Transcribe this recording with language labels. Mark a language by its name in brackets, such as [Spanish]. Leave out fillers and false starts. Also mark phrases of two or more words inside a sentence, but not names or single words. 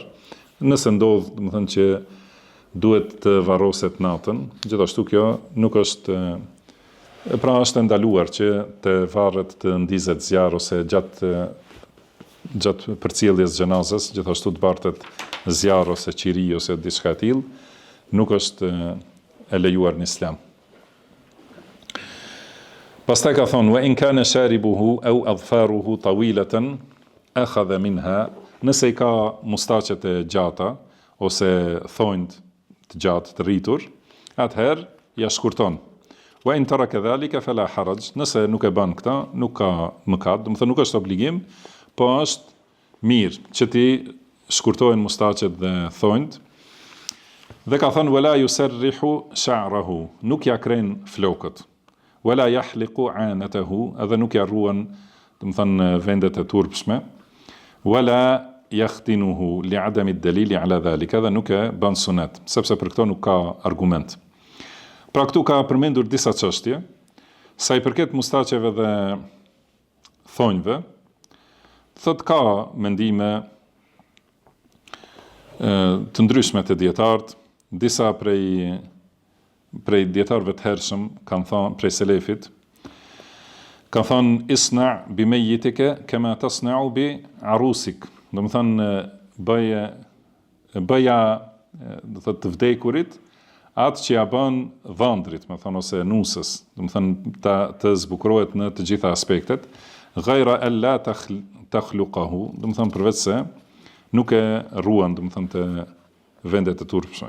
[Albanian] Nëse ndodh, domethënë që duhet të varroset natën, gjithashtu kjo nuk është, pra është ndaluar që të varret të ndizet zjarr ose gjatë përcjelljes xhenazës, gjithashtu të bartet zjarr ose qiri ose diçka e tillë, nuk është e lejuar në Islam. Pastaj ka thonë, [Arabic] وإن كان شاربه أو أظفاره طويلة أخذ منها, [Albanian] nëse i ka mustaqet e gjata ose thonjt të gjatë të rritur, atëherë ja shkurton. [Arabic] وإن ترك ذلك فلا حرج, [Albanian] nëse nuk e bën këtë, nuk ka mëkat, domethënë nuk është obligim, po është mirë që ti shkurtojnë mustaqet dhe thonjt. Dhe ka thënë, [Arabic] ولا يسرح شعره, [Albanian] nuk ja kren flokët. [Arabic] ولا يحلق عانته, [Albanian] edhe nuk ja ruan, domethënë vendet e turpshme. [Arabic] ولا يختنه لعدم الدليل على ذلك, [Albanian] edhe nuk e bën sunet, sepse për këto nuk ka argument. Pra këtu ka përmendur disa çështje, sa i përket mustaqeve dhe thonjve. Thot ka mendime të ndryshme të dietarët, disa prej dietarëve të hershëm kanë thënë, prej selefit, kanë thënë [Arabic] اصنع بميتك كما تصنع بعروسك. [Albanian] Domethënë bëja do thotë të vdekurit atë që ja bën dhëndrit, më thonë, ose nusës, domethënë të zbukurohet në të gjitha aspektet, [Arabic] غير ألا تحلقه, [Albanian] domethënë përveç se nuk e ruan, domethënë të vendet e turpshme.